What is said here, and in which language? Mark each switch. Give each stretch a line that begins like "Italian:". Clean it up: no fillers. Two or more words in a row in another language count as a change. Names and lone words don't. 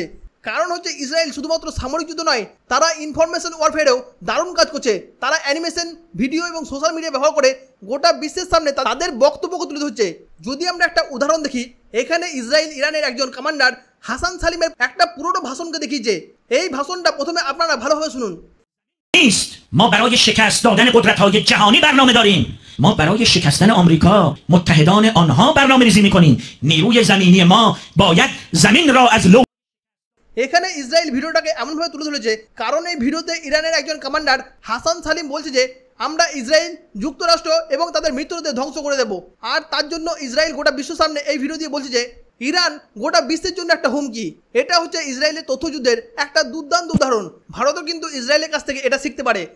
Bangla: কারণ হচ্ছে ইসরায়েল শুধুমাত্র সামরিক যুদ্ধ নয়, তারা
English: information warfareও
Bangla: দারুণ কাজ করছে। তারা অ্যানিমেশন, ভিডিও এবং
English: social media
Bangla: ব্যবহার করে গোটা বিশ্বের সামনে তাদের বক্তব্যকে তুলে ধরছে। যদি আমরা একটা উদাহরণ দেখি, এখানে ইসরায়েল ইরানের একজন কমান্ডার হাসান সালিমের একটা পুরোনো ভাষণকে দেখিয়েছে। এই ভাষণটা প্রথমে আপনারা ভালোভাবে শুনুন।
Persian: ما برای شکست دادن قدرت‌های جهانی برنامه داریم. ما برای شکستن آمریکا متحدان آنها برنامه‌ریزی می‌کنیم. نیروی زمینی ما باید زمین را از لو
Bangla: এখানে ইসরায়েল ভিডিওটাকে এমনভাবে তুলে ধরেছে কারণ এই ভিডিওতে ইরানের একজন কমান্ডার হাসান সালিম বলছে যে আমরা ইসরায়েল, যুক্তরাষ্ট্র এবং তাদের মিত্রদের ধ্বংস করে দেব। আর তার জন্য ইসরায়েল গোটা বিশ্বের সামনে এই ভিডিও দিয়ে বলছে যে ইরান গোটা বিশ্বের জন্য একটা হুমকি। এটা হচ্ছে ইসরায়েলের তথ্যযুদ্ধের একটা দুর্দান্ত উদাহরণ। ভারতও কিন্তু ইসরায়েলের কাছ থেকে এটা শিখতে পারে।